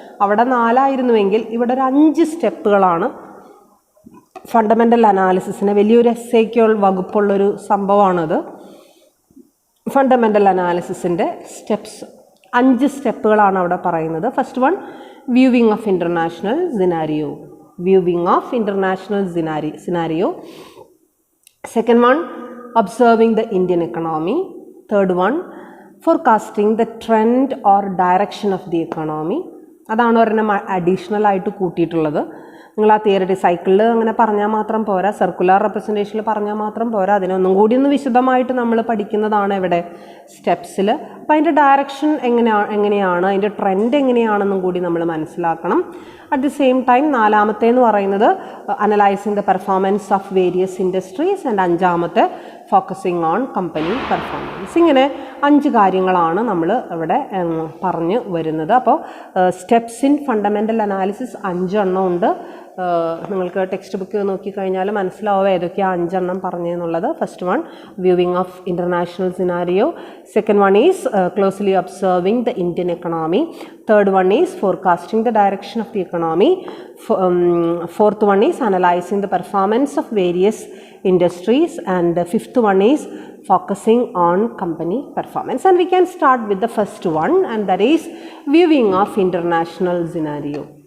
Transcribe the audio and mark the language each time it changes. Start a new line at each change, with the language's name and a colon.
Malayalam: അവിടെ 4 ആയിരുന്നുവെങ്കിൽ ഇവിടെ ഒരു 5 സ്റ്റെപ്പുകളാണ്. ഫണ്ടമെൻ്റൽ അനാലിസിസിന് വലിയൊരു എസ്സേക്കുകൾ വകുപ്പുള്ളൊരു സംഭവമാണത്. ഫണ്ടമെൻ്റൽ അനാലിസിസിൻ്റെ സ്റ്റെപ്സ് 5 സ്റ്റെപ്പുകളാണ് അവിടെ പറയുന്നത്.
English: First one, viewing of international scenario. Viewing of international scenario. Second one, observing the Indian economy. Third one, forecasting the trend or direction of the economy.
Malayalam: അതാണ് ഒരെണ്ണം additional ആയിട്ട് കൂട്ടിയിട്ടുള്ളത്. നിങ്ങൾ ആ തിയറി സൈക്കിളിൽ അങ്ങനെ പറഞ്ഞാൽ മാത്രം പോരാ, സർക്കുലർ റെപ്രസെൻറ്റേഷനിൽ പറഞ്ഞാൽ മാത്രം പോരാ, അതിനൊന്നും കൂടി ഒന്ന് വിശദമായിട്ട് നമ്മൾ പഠിക്കുന്നതാണ് ഇവിടെ സ്റ്റെപ്സിൽ. അപ്പോൾ അതിൻ്റെ ഡയറക്ഷൻ എങ്ങനെയാണ്, അതിൻ്റെ ട്രെൻഡ് എങ്ങനെയാണെന്നും കൂടി നമ്മൾ മനസ്സിലാക്കണം.
English: at the same time
Malayalam: നാലാമത്തേന്ന് പറയുന്നത്
English: Analysing the performance of various industries and അഞ്ചാമത്തെ focusing on company performance.
Malayalam: ഇങ്ങനെ 5 കാര്യങ്ങളാണ് നമ്മൾ ഇവിടെ പറഞ്ഞു വരുന്നത്. അപ്പോൾ സ്റ്റെപ്സ് ഇൻ ഫണ്ടമെൻ്റൽ അനാലിസിസ് 5 എണ്ണം ഉണ്ട്. നിങ്ങൾക്ക് ടെക്സ്റ്റ് ബുക്ക് നോക്കിക്കഴിഞ്ഞാൽ മനസ്സിലാവും ഏതൊക്കെയാണ് 5 എണ്ണം പറഞ്ഞതെന്നുള്ളത്.
English: First one, viewing of international scenario. Second one is closely observing the Indian economy. Third one is forecasting the direction of the economy. Fourth one is analyzing the performance of various industries. And the fifth one is focusing on company performance. And we can start with the first one, and that is viewing of international scenario.